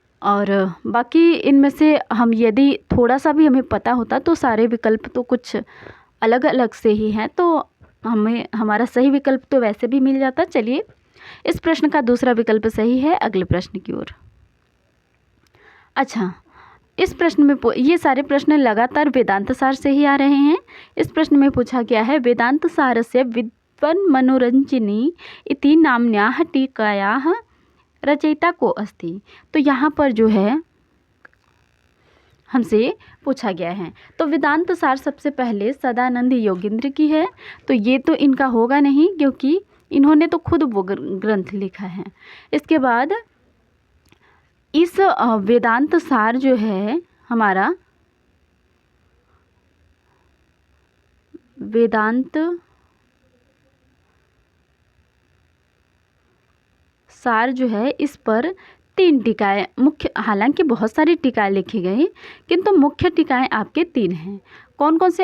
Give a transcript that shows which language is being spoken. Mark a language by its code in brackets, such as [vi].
[hi] और बाकी इनमें से हम यदि थोड़ा सा भी हमें पता होता तो सारे विकल्प तो कुछ अलग अलग से ही हैं, तो हमें हमारा सही विकल्प तो वैसे भी मिल जाता। चलिए, इस प्रश्न का दूसरा विकल्प सही है। अगले प्रश्न की ओर। अच्छा, इस प्रश्न में ये सारे प्रश्न लगातार वेदांत सार से ही आ रहे हैं। इस प्रश्न में पूछा गया है [sa] वेदांत सारस्य विद्वन् मनोरंजनी इति नाम्न्याः टीकायाः रचयिता को अस्ति। [hi] तो यहाँ पर जो है हमसे पूछा गया है। तो वेदांत सार सबसे पहले सदानंद योगेंद्र की है, तो ये तो इनका होगा नहीं क्योंकि इन्होंने तो खुद वो ग्रंथ लिखा है। इसके बाद इस वेदांत सार जो है हमारा वेदांत सार जो है इस पर 3 टीकाएँ मुख्य, हालांकि बहुत सारी टीकाएँ लिखी गई किंतु मुख्य टीकाएँ आपके 3 हैं। कौन कौन से?